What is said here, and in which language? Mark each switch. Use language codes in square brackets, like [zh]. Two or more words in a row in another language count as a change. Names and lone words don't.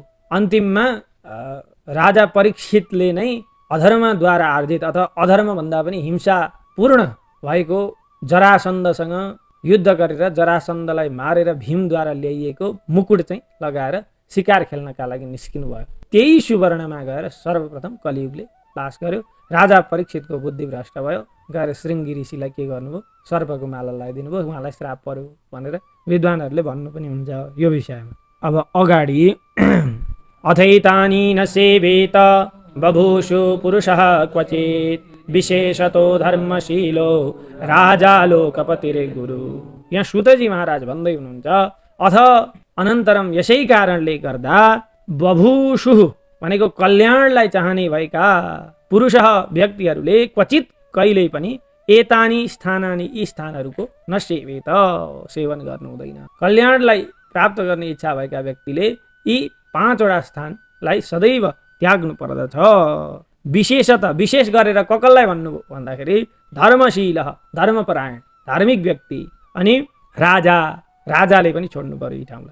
[ne] अन्तिममा राजा परीक्षितले नै अधर्मद्वारा आर्जित अथवा अधर्मभन्दा पनि हिंसापूर्ण भएको जरासन्धसँग युद्ध गरेर जरासन्धलाई मारेर भीमद्वारा ल्याइएको मुकुट चाहिँ लगाएर शिकार खेल्नका लागि निस्किनु भयो। त्यही सुवर्णमा गएर सर्वप्रथम कलियुगले बास गर्यो। राजा परीक्षितको बुद्धि भ्रष्ट भयो, गएर श्रृङ्गी ऋषिलाई के गर्नुभयो, सर्पको माला लगाइदिनु भयो, उहाँलाई श्राप पर्यो भनेर विद्वानहरूले भन्नु पनि हुन्छ यो विषयमा। अब अगाडि [sa] अथैतानि न सेवेत बभूषु पुरुषः क्वचित् विशेषतो धर्मशीलो राजा लोकपतिर्गुरु। [ne] यहाँ सुतजी महाराज भन्दै हुनुहुन्छ अनन्तरम यसै कारणले गर्दा बभूषुः भनेको कल्याणलाई चाहने भएका पुरुष व्यक्तिहरूले क्वचित कहिल्यै पनि [sa] एतानि स्थानानि [ne] यी स्थानहरूको नसेवेत सेवन गर्नु हुँदैन। कल्याणलाई प्राप्त गर्ने इच्छा भएका व्यक्तिले यी 5 वटा स्थानलाई सदैव त्याग्नु पर्दछ। विशेषतः विशेष गरेर कसलाई भन्नुभयो भन्दाखेरि धर्मशील धर्मपरायण धार्मिक व्यक्ति अनि राजाले पनि छोड्नु पर्यो यी ठाउँलाई।